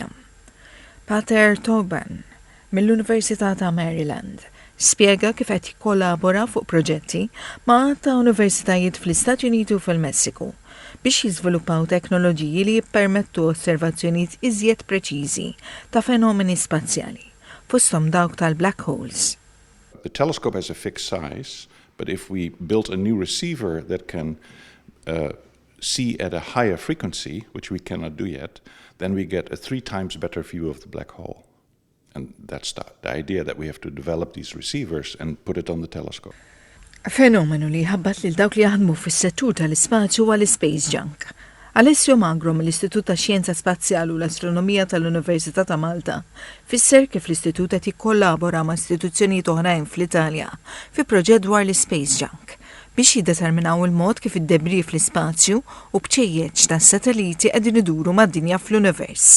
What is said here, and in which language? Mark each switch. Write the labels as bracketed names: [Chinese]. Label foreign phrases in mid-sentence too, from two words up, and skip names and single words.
[Maltese] Pater Tobin mill-Università ta' Maryland spjega kif qed jikkollabora fuq proġetti ma' ta' universitajiet fl-Istati Uniti u fil-Messiku biex jiżviluppaw teknoloġiji li jippermettu osservazzjonijiet iżjed preċiżi ta' fenomeni spazjali, fosthom dawk tal- [English] black holes. The telescope has a fixed size, but if we build a new receiver that can see at a higher frequency, which we cannot do yet, then we get a 3 times better view of the black hole. And that's the idea, that we have to develop these receivers and put it on the telescope. [Maltese] Fenomenu li ħabbat lil dawk li jaħdmu fis-settur tal-ispazju huwa l- [English] space junk. [Maltese] Alessio Magro mill-Istitut ta' Xjenza Spazjali u l-Astronomija tal-Università ta' Malta fisser kif l-istitut qed jikkollabora ma' istituzzjonijiet oħrajn fl-Italja fi proġett dwar l- [English] space junk [Maltese] biex jiddeterminaw il-mod kif id-debri fl-ispazju u bċejjeġ tas-satelliti qegħdin iduru mad-dinja fl-univers.